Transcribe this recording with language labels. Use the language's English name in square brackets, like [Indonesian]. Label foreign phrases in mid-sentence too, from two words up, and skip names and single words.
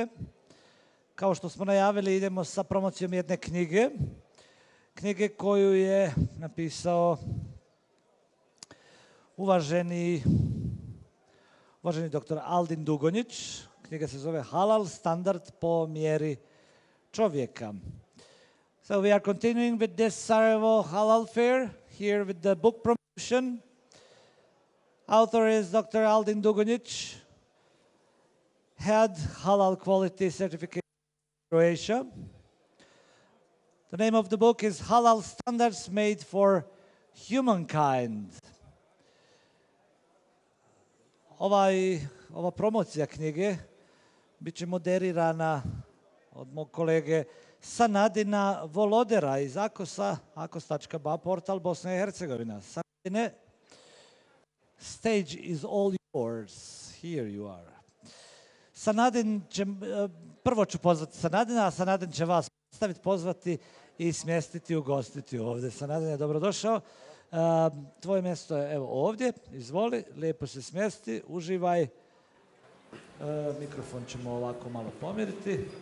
[Bosnian] Kao što smo najavili, idemo sa promocijom jedne knjige. Knjige koju je napisao uvaženi dr. Aldin Dugonjić. Knjiga se zove Halal, standard po mjeri čovjeka. [English] So we are continuing with this Sarajevo Halal Fair, here with the book promotion. Author is Dr. Aldin Dugonjić, head Halal Quality Certification in Croatia. The name of the book is Halal Standards Made for Humankind. [Bosnian] Ova promocija knjige bit će moderirana od mog kolege Sanadina Volodera iz Akosa, akos.ba, portal Bosna i Hercegovina. Sanadine, [English] stage is all yours. Here you are. [Bosnian] Sanadin će, prvo ću pozvati Sanadina, a Sanadin će vas pozvati i smjestiti, ugostiti ovdje. Sanadin je dobrodošao. Tvoje mjesto je evo ovdje, izvoli, lijepo se smjesti, uživaj. Mikrofon ćemo ovako malo pomiriti.